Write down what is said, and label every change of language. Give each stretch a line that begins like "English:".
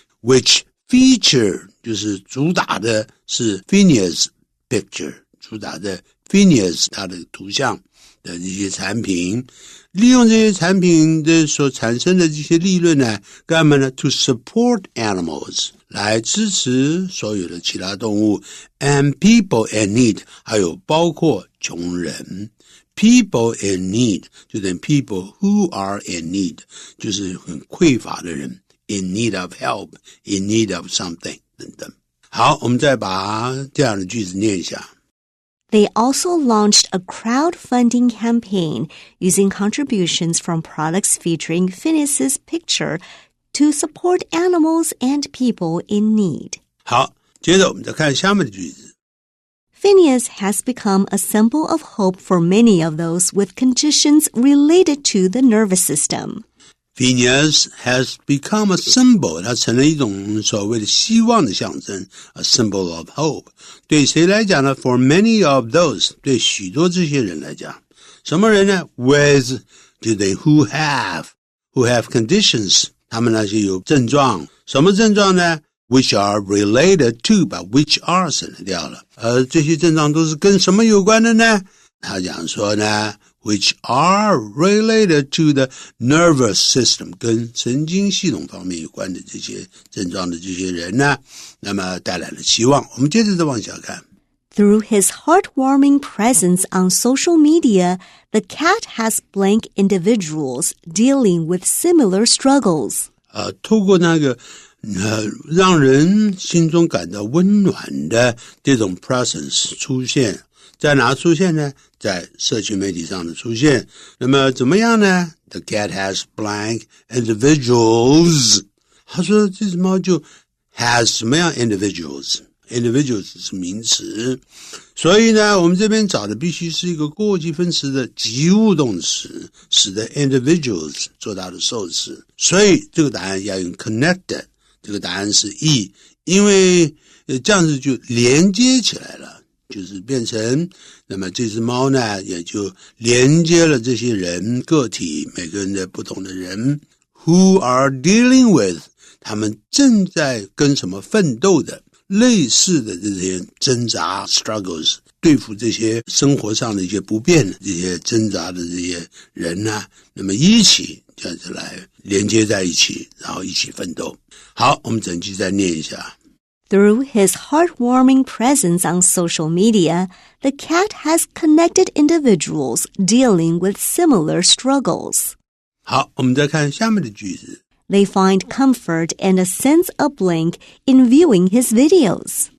English: Which feature
Chinese: 就是主打的是 Phineas picture， 主打的 Phineas 他的图像的一些产品，利用这些产品的所产生的这些利润呢，干嘛呢？
English: To support animals
Chinese: 来支持所有的其他动物
English: and people in need
Chinese: 还有包括穷人。
English: People in need
Chinese: 就等于
English: people who are in need
Chinese: 就是很匮乏的人
English: in need of help, in need of something
Chinese: 等等。好，我们再把这样的句子念一下。
English: They also launched a crowdfunding campaign using contributions from products featuring Phineas's picture to support animals and people in need.
Chinese: 好，接着我们再看下面的句子。
English: Phineas has become a symbol of hope for many of those with conditions related to the nervous system. Phineas has become a symbol,
Chinese: 它成了一种所谓的希望的象征
English: a symbol of hope.
Chinese: 对谁来讲呢？
English: For many of those,
Chinese: 对许多这些人来讲。什么人呢？ With 就等于
English: who have conditions,
Chinese: 他们那些有症状。什么症状呢？
English: Which are related to,
Chinese: 把 which are 省掉了。这些症状都是跟什么有关的呢？他讲说呢，
English: which are related to the nervous system
Chinese: 跟神经系统方面有关的这些症状的这些人呢，那么带来了希望。我们接着再往下看。
English: Through his heartwarming presence on social media, the cat has blank individuals dealing with similar struggles.
Chinese: 透过那个让人心中感到温暖的这种 presence 出现，在哪出现呢？在社群媒体上的出现。那么怎么样呢？
English: The cat has blank individuals.
Chinese: 他说这只猫就 has 什么样 individuals 是名词，所以呢我们这边找的必须是一个过去分词的及物动词，使得 individuals 做它的受词，所以这个答案要用 connected， 这个答案是 E， 因为这样子就连接起来了，就是变成那么这只猫呢也就连接了这些人个体，每个人的不同的人
English: who are dealing with
Chinese: 他们正在跟什么奋斗的类似的这些挣扎 struggles， 对付这些生活上的一些不便的这些挣扎的这些人呢，那么一起这样子来连接在一起，然后一起奋斗。好，我们整句再念一下。
English: Through his heartwarming presence on social media, the cat has connected individuals dealing with similar struggles.
Chinese: 好，我们再看下面的句子。
English: They find comfort and a sense of blank in viewing his videos.